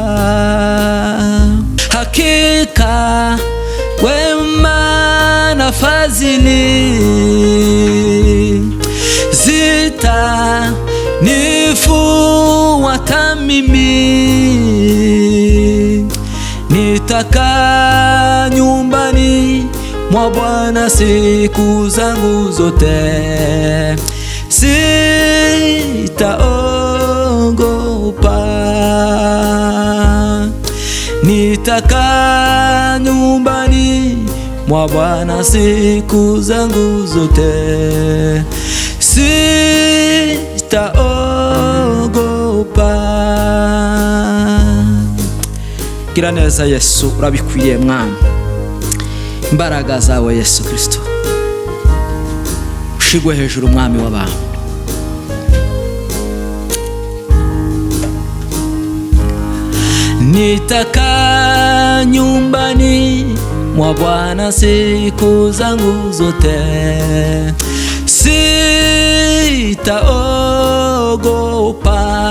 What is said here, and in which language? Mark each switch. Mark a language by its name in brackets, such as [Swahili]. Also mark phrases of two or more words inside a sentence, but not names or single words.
[Swahili] Hakika wema na fadhili zitanifuata mimi, nitakaa nyumbani mwa Bwana siku zangu zote, sitaogopa. Nitakaa nyumbani mwa Bwana siku zangu zote, sitaogopa. [Kinyarwanda] Gira neza Yesu, urabikwiye mwami, imbaraga zawe Yesu Kristo ushigwe hejuru umwami w'abantu. [Swahili] Nitakaa nyumbani mwa Bwana siku zangu zote, sitaogopa.